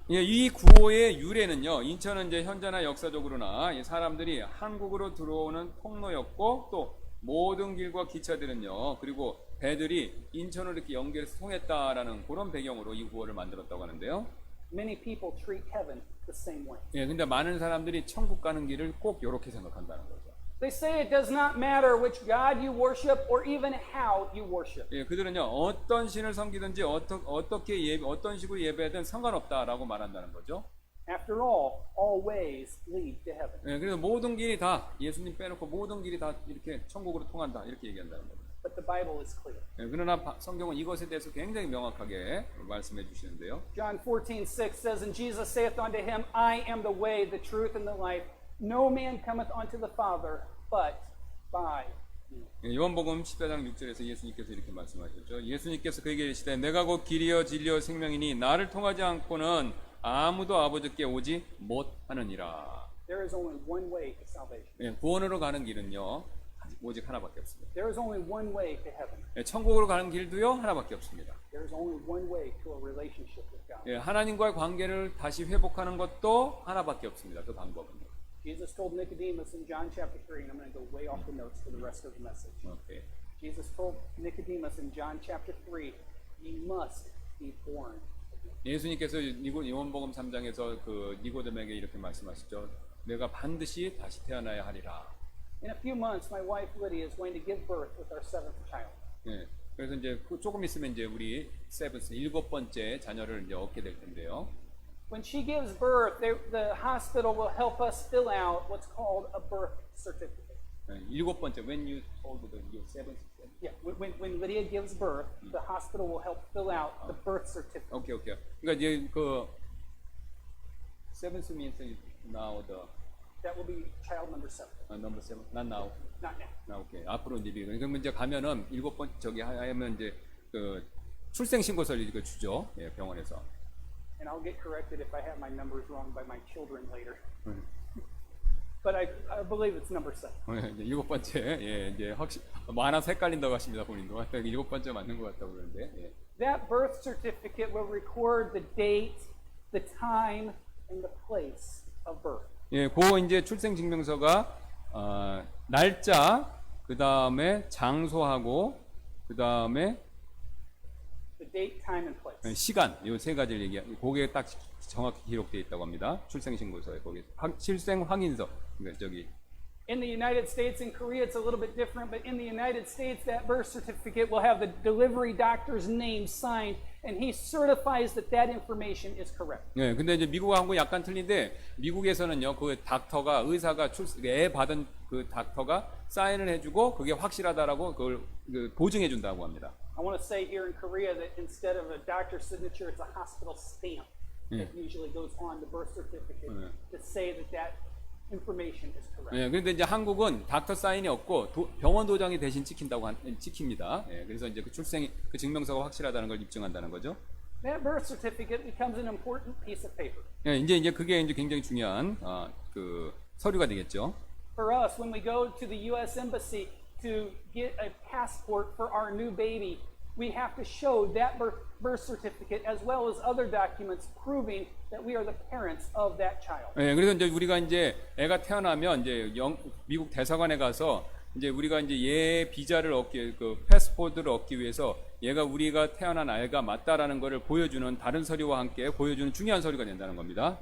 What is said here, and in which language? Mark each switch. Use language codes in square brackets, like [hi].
[ko] 예, 이 구호의 유래는요. 인천은 이제 현재나 역사적으로나 이 사람들이 한국으로 들어오는 통로였고 또 모든 길과 기차들은요. 그리고 배들이 인천으로 이렇게 연결해서 통했다라는 그런 배경으로 이 구호를 만들었다고 하는데요. [en] Many people treat heaven the same way. [ko] 예, 근데 많은 사람들이 천국 가는 길을 꼭 이렇게 생각한다는 거죠. [en] They say it does not matter which God you worship or even how you worship. [ko] 예, 그들은요 어떤 신을 섬기든지 어떤 식으로 예배하든 상관없다라고 말한다는 거죠. [en] After all ways lead to heaven. [ko] 예, 그래서 모든 길이 다 예수님 빼놓고 모든 길이 다 이렇게 천국으로 통한다 이렇게 얘기한다는 거죠. [en] But the Bible is clear. [ko] 예, 그러나 성경은 이것에 대해서 굉장히 명확하게 말씀해 주시는데요. [en] John 14:6 says, And Jesus saith unto him, I am the way, the truth, and the life. No man cometh unto the Father, but by me. [ko] 예, 요한복음 14장 6절에서 예수님께서 이렇게 말씀하셨죠. 예수님께서 그에게 이르시되 내가 곧 길이요 진리요 생명이니 나를 통하지 않고는 아무도 아버지께 오지 못하느니라. [en] There is only one way to salvation. [ko] 예, 구원으로 가는 길은요 오직 하나밖에 없습니다. [en] There is only one way to heaven. [ko] 예, 천국으로 가는 길도요 하나밖에 없습니다. [en] There is only one way to a relationship with God. [ko] 예, 하나님과의 관계를 다시 회복하는 것도 하나밖에 없습니다. 그 방법은요. [en] Jesus told Nicodemus in John chapter 3, and I'm going to go way off the notes for the rest of the message. [ko] 오케이. [en] Jesus told Nicodemus in John chapter 3, Ye must be born again. [ko] 예수님께서 요한복음 3장에서 그 니고데모에게 이렇게 말씀하시죠. 내가 반드시 다시 태어나야 하리라. [en] In a few months, my wife Lydia is going to give birth with our seventh child. [ko] 예. 그래서 이제 조금 있으면 이제 우리 일곱 번째 자녀를 이제 얻게 될 텐데요. [en] When she gives birth, the hospital will help us fill out what's called a birth certificate. [ko] 예, 일곱 번째, [en] when you told your seventh. Yeah, when Lydia gives birth, the hospital will help fill out the birth certificate. [ko] 오케이. 그러니까 이제 그 [en] seventh means now the That will be child number 7. number 7, not now. Not now. [ko] 나 오케이. 앞으로 이제 그러면 이제 가면은 일곱 번 저기 하면 이제 그 출생 신고서를 이거 주죠. 예, 병원에서. [en] and I'll get corrected if I have my numbers wrong by my children later. But I believe it's number 7. [ko] 이제 7번째, 예, 이제 확실, 많아서 헷갈린다고 하십니다, 본인도. 7번째 맞는 것 같다고 그러는데, 예. [en] That birth certificate will record the date, the time, and the place of birth. [ko] 예, 그 이제 출생증명서가, 날짜, 그 다음에 장소하고, 그 다음에 [en] The date, time, and place. [ko] 시간, 이 세 가지를 거기에 딱 정확히 기록되어 있다고 합니다. 출생신고서에, 거기, 출생 확인서, 그러니까 저기, [en] In the United States and Korea, it's a little bit different, but in the United States, that birth certificate will have the delivery doctor's name signed, and he certifies that that information is correct. [ko] 예, 근데 이제 미국하고 약간 틀린데, 미국에서는요, 그 닥터가, 의사가 애 받은 그 닥터가 사인을 해주고, 그게 확실하다라고 그걸 보증해준다고 합니다. [en] I want to say here in Korea that instead of a doctor's signature, it's a hospital stamp that usually goes on the birth certificate to say that that information is correct. [ko] 예, 그런데 이제 한국은 닥터 사인이 없고 병원 도장이 대신 찍힙니다. 예, 그래서 이제 그 그 증명서가 확실하다는 걸 입증한다는 거죠. [en] That birth certificate becomes an important piece of paper. [ko] 예, 이제 그게 이제 굉장히 중요한 그 서류가 되겠죠. [en] For us, when we go to the U.S. Embassy to get a passport for our new baby, we have to show that birth certificate as well as other documents proving that we are the parents of that child. [ko] 예, 그래서 이제 우리가 이제 애가 태어나면 이제 미국 대사관에 가서 이제 우리가 이제 얘 비자를 그 패스포트를 얻기 위해서 얘가 우리가 태어난 아이가 맞다라는 것을 보여주는 다른 서류와 함께 보여주는 중요한 서류가 된다는 겁니다.